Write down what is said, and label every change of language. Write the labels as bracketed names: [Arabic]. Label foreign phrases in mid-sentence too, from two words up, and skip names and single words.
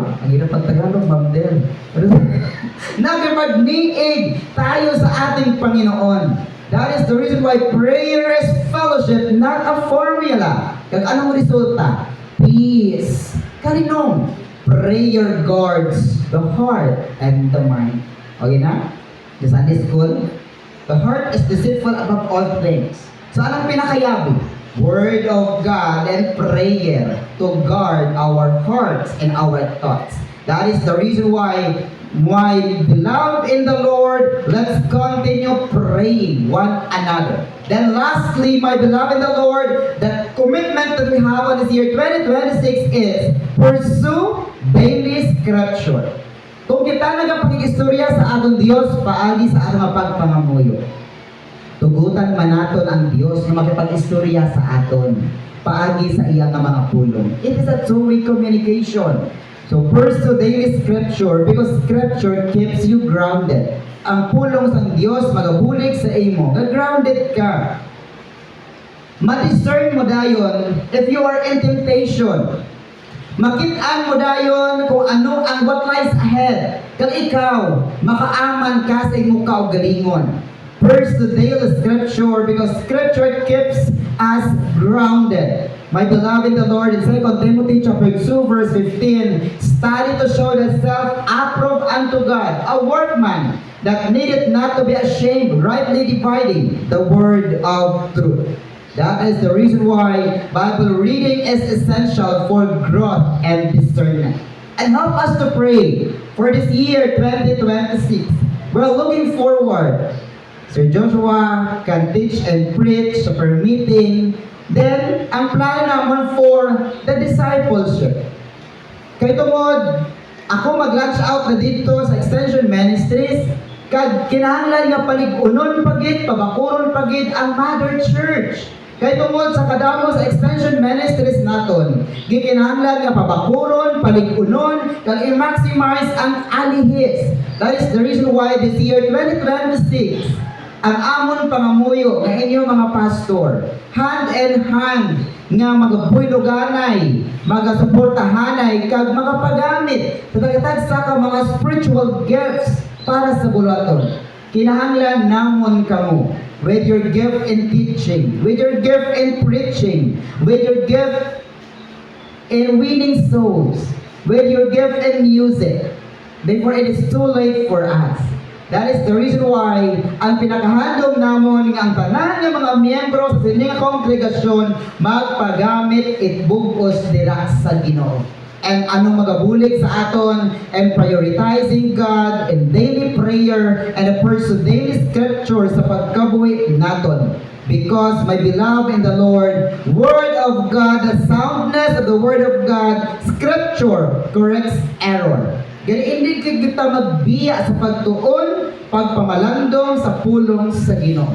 [Filipino] Ang hirap pag-Tagalog, Ma'am Del. Nakipagniig tayo sa ating Panginoon. [English] That is the reason why prayer is fellowship, not a formula. [Hiligaynon] Kag anong resulta? Peace. Kalinong. [English] Prayer guards the heart and the mind. Okay na? The Sunday school? The heart is deceitful above all things. [Hiligaynon] So anong pinakayabi? [English] Word of God and prayer to guard our hearts and our thoughts. That is the reason why, my beloved in the Lord, let's continue praying one another. Then lastly, my beloved in the Lord, the commitment that we have on this year 2026 is pursue daily scripture. [Hiligaynon] Kung kita nagapakikistorya sa atong Diyos, paagi sa atong pagpangamuyo. Tugutan man naton ang Diyos na makipag-istorya sa aton paagi sa iya nga mga pulong. [English] It is a two-way communication. So pursue daily scripture because scripture keeps you grounded. [Hiligaynon] Ang pulong sa Diyos magabulig sa imo. Grounded ka. Ma-discern mo dayon [English] if you are in temptation. [Hiligaynon] Makit-an mo dayon kung ano ang [English] what lies ahead. [Hiligaynon] Kag ikaw, makaaman ka sa imong kaugalingon. [English] First, the daily scripture, because scripture keeps us grounded. My beloved in the Lord, in 2 Timothy chapter 2, verse 15, study to show thyself approved unto God, a workman that needeth not to be ashamed, rightly dividing the word of truth. That is the reason why Bible reading is essential for growth and discernment. And help us to pray for this year 2026. We're looking forward. Sir Joshua can teach and preach sa per meeting. [Hiligaynon] Then, ang plano naman [English] for the discipleship. [Hiligaynon] Kaya tungod, ako mag-launch out na dito sa Extension Ministries, kag kinahanglan nga palig-unon pagit, pabakuron pagit ang Mother Church. Kaya tungod sa kadamo sa Extension Ministries naton, gikinahanglan nga pabakuron, palig-unon, kag i-maximize ang alihis. [English] That is the reason why this year 2026, [Hiligaynon] ang amon pangamuyo ng inyong mga pastor, [English] hand in hand [Hiligaynon] nga magabuyloganay, magasuportahanay, kag magapagamit sa dagatag sa mga [English] spiritual gifts [Hiligaynon] para sa bulaton. Kinahanglan namon kamo [English] with your gift in teaching, with your gift in preaching, with your gift in winning souls, with your gift in music, before it is too late for us. That is the reason why [Hiligaynon] ang pinakahandom namon nga ang tanan nga mga miyembro sa sining kongregasyon magpagamit itbugos dira sa Ginoo. [English] And [Hiligaynon] anong magabulig sa aton [English] and prioritizing God in daily prayer and the pursue daily scripture [Hiligaynon] sa pagkabuhi naton. [English] Because, my beloved in the Lord, Word of God, the soundness of the Word of God, Scripture corrects error. [Hiligaynon] Kaya hindi kita magbiya sa pagtuon, pagpamalandong sa pulong sa Ginoo.